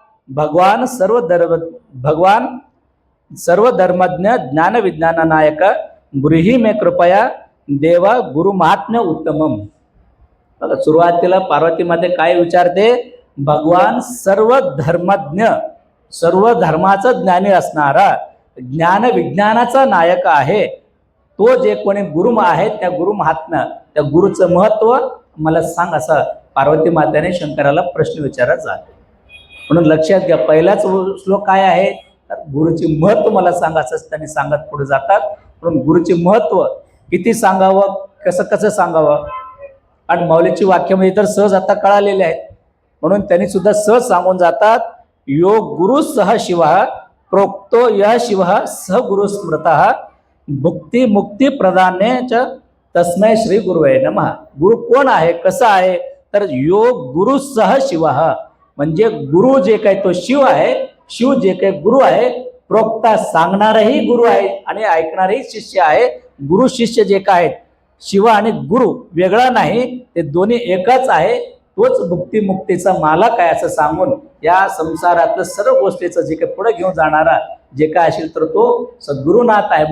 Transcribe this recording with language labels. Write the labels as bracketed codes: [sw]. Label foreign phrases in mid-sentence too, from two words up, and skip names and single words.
[sa] भगवान सर्व धर्मज्ञ ज्ञान विज्ञान नायक गृही मे कृपया देवा गुरु महात्म्य उत्तमम. [mr] सुरुवातीला पार्वती मध्ये काय विचारते? [sa] भगवान सर्व धर्मज्ञ, [mr] सर्व धर्माचा ज्ञानी असणारा, ज्ञान विज्ञानाचा नायक आहे. तो जे कोणी गुरु आहे त्या गुरु महात्म्य, त्या गुरुचं महत्व मला सांग, असं पार्वती मातेने शंकराला प्रश्न विचारत जाते. म्हणून लक्षात घ्या, पहिलाच श्लोक काय आहे? तर गुरुची महत्व मला सांग असं त्यांनी सांगत पुढे जातात. म्हणून गुरुचे महत्व किती सांगावं, कसं कसं सांगावं, आणि माऊलीची वाक्यामध्ये तर सहज आता कळालेले आहेत. म्हणून त्यांनी सुद्धा सहज सांगून जातात, [sa] यो गुरु सह शिव प्रोक्तो य शिव सह गुरु स्मृत भुक्ती मुक्ती प्रदाने च तस्मै श्री गुरुवे नमः. [mr] गुरु कोण आहे, कसा आहे? [sa] तर यो गुरु सह शिव, [mr] म्हणजे गुरु जे काही तो शिव आहे, शिव जे काही गुरु आहे, प्रोक्ता सांगणारही गुरु आहे आणि ऐकणारही शिष्य आहे. गुरु शिष्य जे काय आहेत, शिव आणि गुरु वेगळा नाही, ते दोन्ही एकच आहे. तोच भुक्ती मुक्तीचा मालक आहे असं सांगून या संसारातलं सर्व गोष्टीचं जे काही पुढे घेऊन जाणारा जे काय असेल तर तो सद्गुरुनाथ आहे.